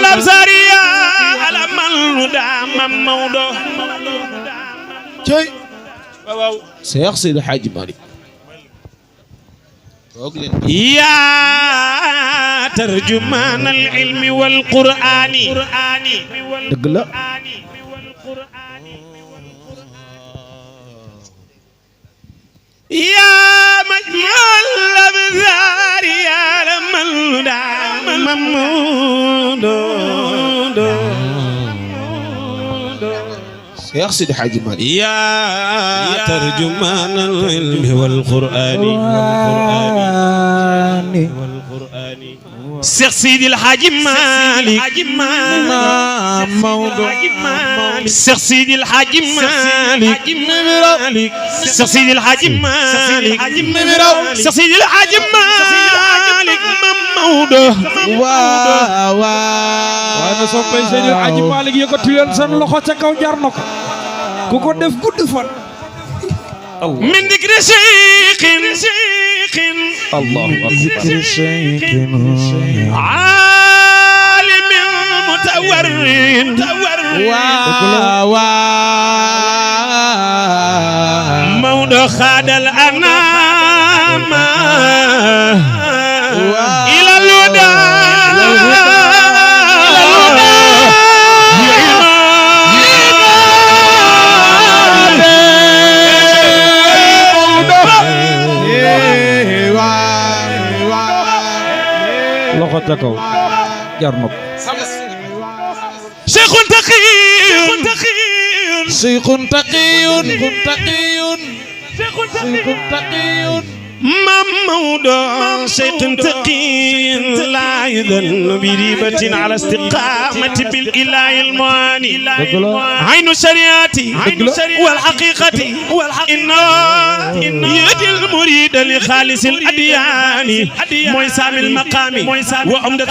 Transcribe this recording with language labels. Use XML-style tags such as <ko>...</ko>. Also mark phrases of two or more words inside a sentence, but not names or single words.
<ar>الأبصار يا علم الهدى ممدو واو Cheikh Seydi Hadji Malick يا ترجمان العلم والقرآن</ar> <wo>dëgg la</wo> <ar>يا مجمع الأبصار يا علم الهدى ممدو Cheikh Seydi Hadji Malick يا ترجمان العلم والقرآن Cheikh Seydi El Hadji Malick Cheikh Seydi El Hadji Malick Cheikh Seydi El Hadji Malick Cheikh Seydi El Hadji Malick Maodo</ar> <wo>waaw waaye na soppay Seydi El Hadji Malick yëkkati leen seen loxo ca kaw jar na ko ku ko def gudd fan</wo> <ar>من ذكر شيخ Allahu akbar عالم متورد</ar> <wo>waaw</wo> <ar>مولى خاد الأنام إلى الهدى</ar> <wo>loxo ca kaw jar na ko</wo> <ar>شيخ تقي شيخ تقي ممدو شيخ تقي لا يذل بريبة على استقامة بالإله المعاني عين الشريعة والحقيقة إنه يدي المريد لخالص الأديان موسى المقام وعمدة</ar>